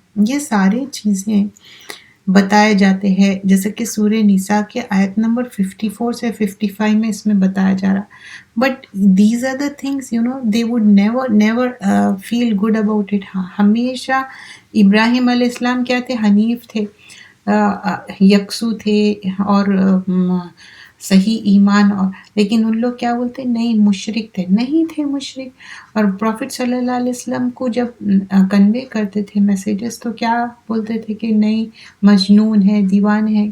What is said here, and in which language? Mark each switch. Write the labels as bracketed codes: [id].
[ur] یہ سارے چیزیں بتائے جاتے ہیں، جیسے کہ سورہ نساء کے آیت نمبر 54 سے 55 میں اس میں بتایا جا رہا. [en] But these are the things they would never feel good about it. [ur] ہمیشہ ابراہیم علیہ السلام کیا تھے، حنیف تھے، یکسو تھے، اور صحیح ایمان. اور لیکن ان لوگ کیا بولتے، نہیں مشرک تھے، نہیں تھے مشرک. اور پروفٹ صلی اللہ علیہ وسلم کو جب کنوے کرتے تھے میسیجز تو کیا بولتے تھے کہ نہیں مجنون ہے، دیوانے ہیں.